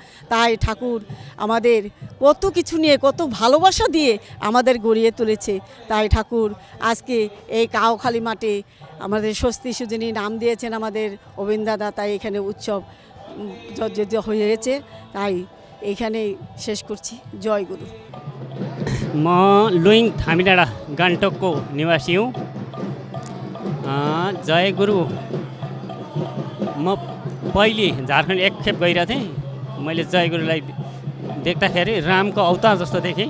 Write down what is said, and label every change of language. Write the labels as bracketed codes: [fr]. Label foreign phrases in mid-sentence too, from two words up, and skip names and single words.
[bn] তাই ঠাকুর আমাদের কত কিছু নিয়ে, কত ভালোবাসা দিয়ে আমাদের গড়িয়ে তুলেছে। তাই ঠাকুর আজকে এই কাওখালী মাঠে আমাদের ষষ্ঠী সৃজনী নাম দিয়েছেন আমাদের অবিন দাদা। তাই এখানে উৎসব হয়েছে। তাই এইখানেই শেষ করছি। জয় গুরু। [ne] म लुइङ थामीडाँडा गान्तोकको निवासी हुँ। जय गुरु। म पहिले झारखण्ड एकखेप गइरहेको थिएँ। मैले जय गुरुलाई देख्दाखेरि रामको अवतार जस्तो देखेँ।